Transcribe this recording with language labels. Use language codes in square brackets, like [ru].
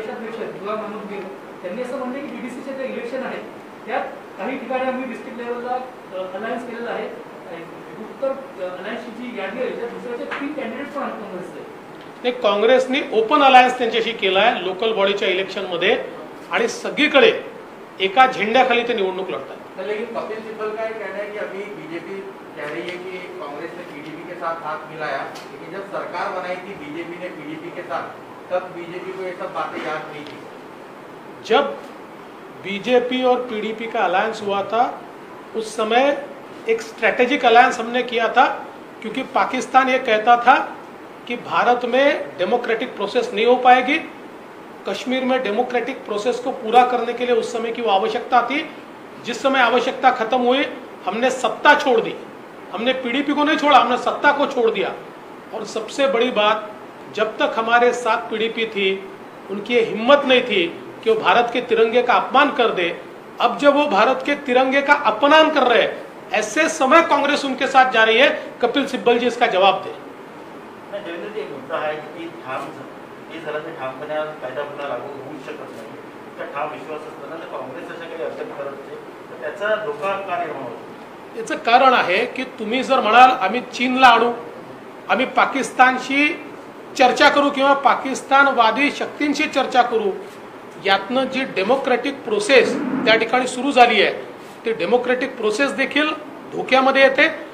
[mr] त्यांनी असं म्हणले की बीडीसीचे जे इलेक्शन आहे त्यात काही ठिकाणी आम्ही डिस्ट्रिक्ट लेवलला अलायन्स केलेला आहे। उत्तर अलायन्सची जी यादी आहे त्या दुसऱ्याचे 3 कॅन्डिडेट पण आहेत काँग्रेसचे। नाही, काँग्रेसने ओपन अलायन्स त्यांच्याशी केला आहे लोकल बॉडीच्या इलेक्शन मध्ये, आणि सगळीकडे एका झेंड्याखाली ते निवडणूक लढतात। [hi] लेकिन कपिल सिब्बल का ये कहना है कि अभी बीजेपी कह रही है कि कांग्रेस ने पीडीपी के साथ हाथ मिलाया, लेकिन जब सरकार बनाई थी बीजेपी ने पीडीपी के साथ, तब बीजेपी को ये सब बातें याद नहीं थी। जब बीजेपी और पीडीपी का अलायंस हुआ था, उस समय एक स्ट्रेटेजिक अलायंस हमने किया था, क्योंकि पाकिस्तान ये कहता था कि भारत में डेमोक्रेटिक प्रोसेस नहीं हो पाएगी। कश्मीर में डेमोक्रेटिक प्रोसेस को पूरा करने के लिए उस समय की वो आवश्यकता थी। जिस समय आवश्यकता खत्म हुई, हमने सत्ता छोड़ दी। हमने पीडीपी को नहीं छोड़ा, हमने सत्ता को छोड़ दिया। और सबसे बड़ी बात, जब तक हमारे साथ पीडीपी थी, उनकी ये हिम्मत नहीं थी कि वो भारत के तिरंगे का अपमान कर दे। अब जब वो भारत के तिरंगे का अपमान कर रहे हैं, ऐसे समय कांग्रेस उनके साथ जा रही है। कपिल सिब्बल जी इसका जवाब दे। [mr] देवेंद्र जी, एक मुद्दा आहे की ठाम हे झालं तर ठामपणे कायदा पुन्हा लागू होऊ शकत नाही, त्या ठाम विश्वास असताना जर काँग्रेस अशा काही अडचणी करत असेल तर त्याचा धोका का निर्माण होतो? याचं कारण आहे की तुम्ही जर म्हणाल आम्ही चीनला आणू, आम्ही पाकिस्तानशी चर्चा करू किंवा पाकिस्तानवादी शक्तींशी चर्चा करू, यातनं जी डेमोक्रेटिक प्रोसेस त्या ठिकाणी सुरू झाली आहे, ती डेमोक्रेटिक प्रोसेस देखील धोक्यामध्ये येते।